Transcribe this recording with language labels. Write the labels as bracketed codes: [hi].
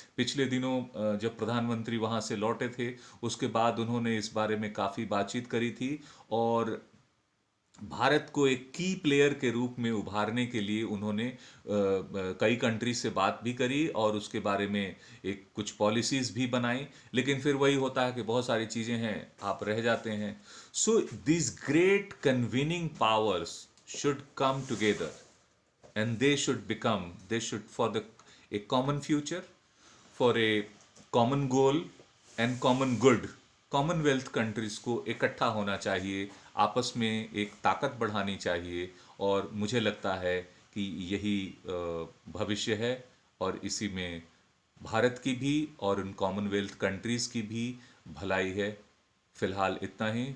[hi] पिछले दिनों जब प्रधानमंत्री वहाँ से लौटे थे, उसके बाद उन्होंने इस बारे में काफ़ी बातचीत करी थी और भारत को एक की प्लेयर के रूप में उभारने के लिए उन्होंने कई कंट्री से बात भी करी और उसके बारे में एक कुछ पॉलिसीज भी बनाई। लेकिन फिर वही होता है कि बहुत सारी चीज़ें हैं, आप रह जाते हैं। [en] So this great convening powers should come together and they should for the a common future, for a common goal and common good। [hi] Commonwealth countries को इकट्ठा होना चाहिए, आपस में एक ताकत बढ़ानी चाहिए। और मुझे लगता है कि यही भविष्य है और इसी में भारत की भी और उन कॉमनवेल्थ कंट्रीज की भी भलाई है। फिलहाल इतना ही।